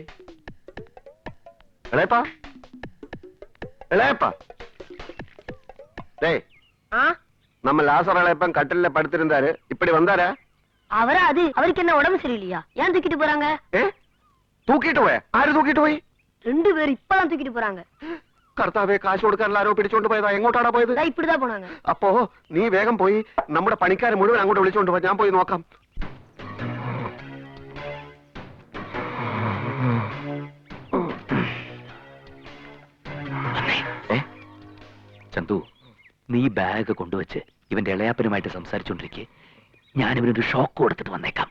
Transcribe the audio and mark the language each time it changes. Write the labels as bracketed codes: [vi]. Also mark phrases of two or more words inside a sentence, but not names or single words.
[ml] ഇളയപ്പാ, ഇളയപ്പാ. [ta] நம்ம லாசர் இளையப்பன் கட்டில படுத்திருந்தாரு, இப்படி வந்தாரா? அவரா? அது அவருக்கு என்ன உடம்பு சரியில்லையா? ஏன் தூக்கிட்டு போறாங்க? தூக்கிட்டு போய்? ஆரு தூக்கிட்டு போய்? 2 பேர் இப்பதான் தூக்கிட்டு போறாங்க. [ml] കർത്താവേ, കാശ് കൊടുക്കാൻ ആരോ പിടിച്ചോണ്ട് പോയതാ. എങ്ങോട്ടാണ് പോയത്? [ta] இப்படிதான் போனாங்க. [ml] അപ്പോ നീ വേഗം പോയി നമ്മുടെ പണിക്കാരെ മുഴുവൻ അങ്ങോട്ട് വിളിച്ചോണ്ട് പോ. ഞാൻ പോയി നോക്കാം. ചന്തു, നീ ബാഗ് കൊണ്ടുവച്ച് ഇവന്റെ ഇളയാപ്പനുമായിട്ട് സംസാരിച്ചോണ്ടിരിക്കെ ഞാൻ ഇവനൊരു ഷോക്ക് കൊടുത്തിട്ട് വന്നേക്കാം.